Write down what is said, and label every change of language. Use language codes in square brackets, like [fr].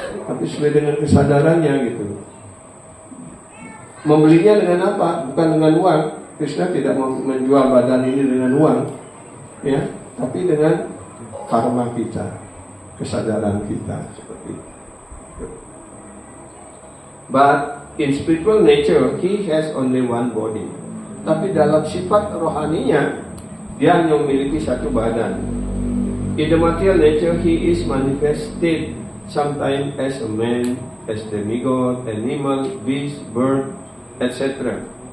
[id] Tapi sesuai dengan kesadarannya gitu. Membelinya dengan apa? Bukan dengan uang. Krishna tidak menjual badan ini dengan uang, ya, tapi dengan karma kita, kesadaran kita seperti itu. [en] But in spiritual nature, he has only one body. [id] Tapi dalam sifat rohaninya, dia hanya memiliki satu badan. [en] In the material nature, he is manifested sometimes as a man, as demigod, animal, beast, bird, etc.